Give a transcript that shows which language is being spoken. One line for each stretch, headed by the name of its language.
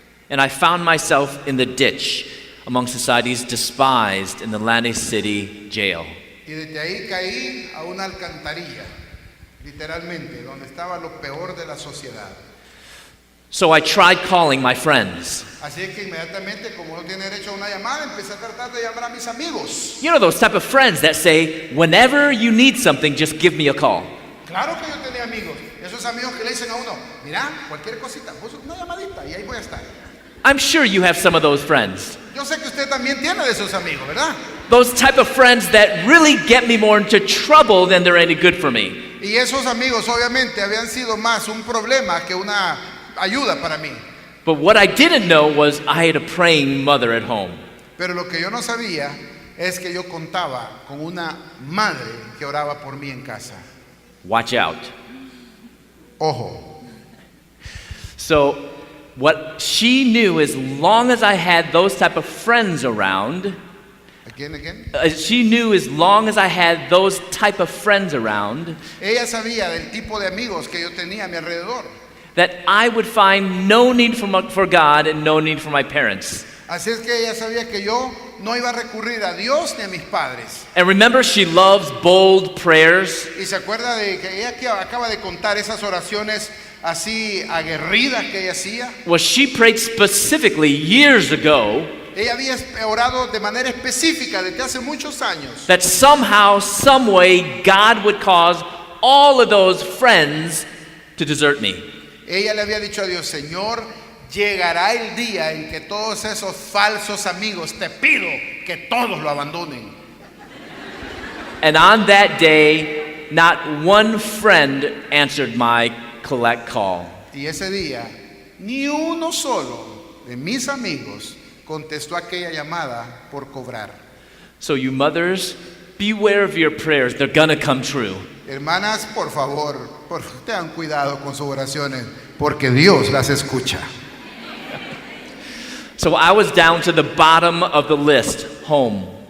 English: And I found myself in the ditch among society's despised in the Atlantic City jail.
Spanish: y desde ahí caí a una alcantarilla, literalmente, donde estaba lo peor de la sociedad.
English: So I tried calling my friends.
Spanish: Así es que inmediatamente, como no tiene derecho a una llamada, empecé a tratar de llamar a mis amigos.
English: You know those type of friends that say, whenever you need something, just give me a call.
Spanish: Claro que yo tenía amigos, esos amigos que le dicen a uno, mira, cualquier cosita, pues una llamadita y ahí voy a estar.
English: I'm sure you have some of those friends.
Spanish: Yo sé que usted también tiene de esos amigos, ¿verdad?
English: Those type of friends that really get me more into trouble than they're any good for me.
Spanish: Y esos amigos obviamente habían sido más un problema que una ayuda para mí.
English: But what I didn't know was I had a praying mother at home.
Spanish: Pero lo que yo no sabía es que yo contaba con una madre que oraba por mí en casa.
English: Watch out.
Spanish: Ojo.
English: So what she knew, as long as I had those type of friends around, Again. she knew as long as I had those type of friends around,
Spanish: Ella sabía del tipo de amigos que yo tenía a mi alrededor.
English: that I would find no need for God and no need for my parents.
Spanish: Así es que ella sabía que yo no iba a recurrir a Dios ni a mis padres.
English: And remember, she loves bold prayers.
Spanish: Y se acuerda de que ella que acaba de contar esas oraciones así aguerridas que ella hacía.
English: Well, she prayed specifically years ago
Spanish: Ella había orado de manera específica desde hace muchos años
English: that somehow, some way, God would cause all of those friends to desert me.
Spanish: Ella le había dicho a Dios, Señor, llegará el día en que todos esos falsos amigos, te pido que todos lo abandonen.
English: And on that day, not one friend answered my collect call.
Spanish: Y ese día, ni uno solo de mis amigos contestó aquella llamada por cobrar.
English: So you mothers, beware of your prayers. They're gonna come true.
Spanish: Hermanas, por favor, tengan cuidado con sus oraciones, porque Dios las escucha.
English: So I was down to the bottom of the list, home.